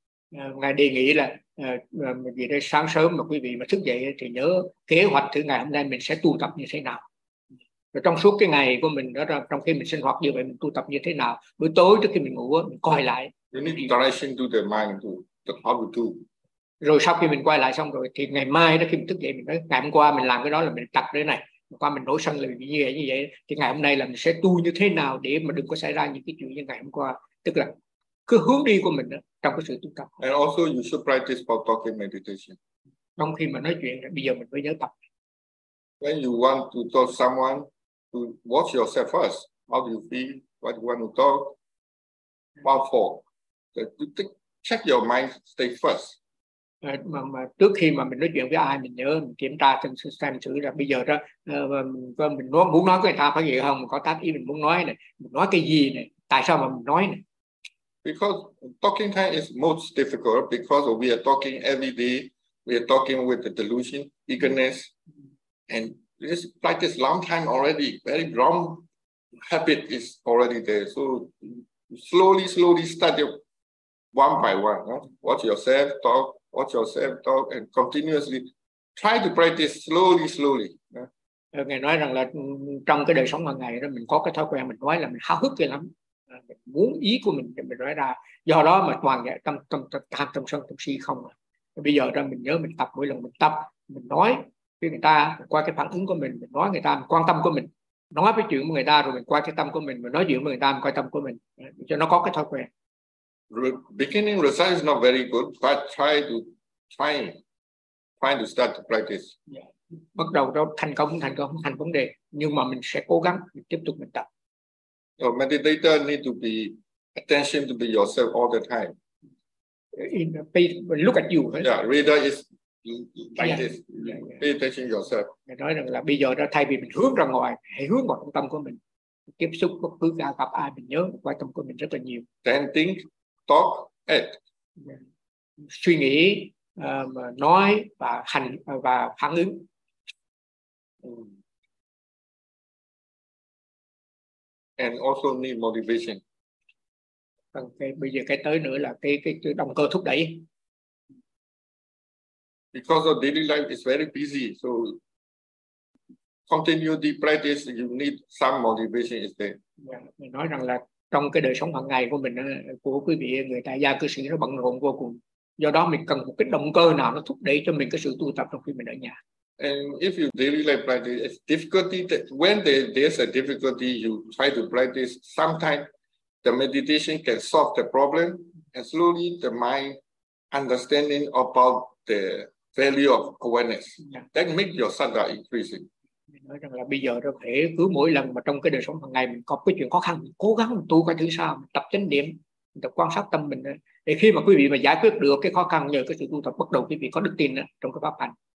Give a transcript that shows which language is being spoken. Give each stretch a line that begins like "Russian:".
Vietnamese: Ngài đề nghị là vì đây sáng sớm mà quý vị mà thức dậy thì nhớ kế hoạch thử ngày hôm nay mình sẽ tu tập như thế nào. Rồi trong suốt cái ngày của mình đó, trong khi mình sinh hoạt như vậy, mình tu tập như thế nào, buổi tối trước khi mình ngủ mình coi lại.
English: You need direction to the mind to the how to do.
Vietnamese: Rồi sau khi mình quay lại xong rồi thì ngày mai đó khi mình thức dậy mình nói ngày hôm qua mình làm cái đó là mình tập cái này, hôm qua mình nổi sân là mình như vậy, thì ngày hôm nay là mình sẽ tu như thế nào để mà đừng có xảy ra những cái chuyện như ngày hôm qua. Tức là cứ hướng đi của mình đó, trong cái sự tu tập.
English: And also you should practice about talking meditation.
Vietnamese: Trong khi mà nói chuyện bây giờ mình mới nhớ tập.
English: When you want to talk someone, to watch yourself first, how do you feel, what you want to talk, what for, check your mind state first.
Vietnamese: Mà trước khi mà mình nói chuyện với ai, mình nhớ mình kiểm tra xem thử là bây giờ đó mình nói, muốn nói với người ta phải gì không, có tác ý mình muốn nói này, mình nói cái gì này, tại sao mà mình nói này.
English: Because talking time is most difficult because we are talking every day, we are talking with the delusion, eagerness, and this practice long time already, very wrong habit is already there. So slowly study one by one, right? Watch yourself talk. Watch yourself talk and continuously try to practice slowly. Yeah.
Vietnamese: Ngài nói rằng là trong cái đời sống hàng ngày đó mình có cái thói quen mình nói là mình háo hức kia lắm, mình muốn ý của mình thì mình nói ra, do đó mà toàn vậy, tâm sân tâm si không. Bây giờ ra mình nhớ mình tập, mỗi lần mình tập mình nói với người ta qua cái phản ứng của mình nói người ta, mình quan tâm của mình nói với chuyện của người ta, rồi mình qua cái tâm của mình nói chuyện với người ta, mình quan tâm của mình, cho nó có cái thói quen.
English: Beginning result is not very good, but try to start to practice. Yeah.
Vietnamese: Bắt đầu đó thành công không thành vấn đề, nhưng mà mình sẽ cố gắng mình tiếp tục mình tập.
English: So meditator need to be attention to be yourself all the time. In the page, look at you. Right? Yeah, reader is like this. Pay attention yourself.
Vietnamese: Mình nói rằng là bây giờ đó thay vì mình hướng ra ngoài, hãy hướng vào trong tâm của mình, tiếp xúc bất cứ ai gặp ai mình nhớ qua tâm của mình rất là nhiều.
English: Then think. Talk, act.
Vietnamese: Suy nghĩ, nói và hành và phản ứng.
English: And also need motivation.
Vietnamese: Okay, bây giờ cái tới nữa là cái động cơ thúc đẩy.
English: Because of daily life is very busy, so continue the practice. You need some motivation is there.
Vietnamese: Yeah, mình nói rằng là trong cái đời sống hàng ngày của mình, của quý vị, người tại gia cư sĩ nó bận rộn vô cùng, do đó mình cần một cái động cơ nào nó thúc đẩy cho mình cái sự tu tập trong khi mình ở nhà.
English: And if you daily like practice difficulty, when there's a difficulty you try to practice, sometimes the meditation can solve the problem and slowly the mind understanding about the value of awareness. Yeah. That make your sadha increasing.
Vietnamese: Nói rằng là bây giờ có thể cứ mỗi lần mà trong cái đời sống hàng ngày mình có cái chuyện khó khăn, mình cố gắng mình tu coi thứ sao, mình tập chánh niệm, mình tập quan sát tâm mình đó. Để khi mà quý vị mà giải quyết được cái khó khăn nhờ cái sự tu tập, bắt đầu quý vị có đức tin đó, trong cái pháp hành.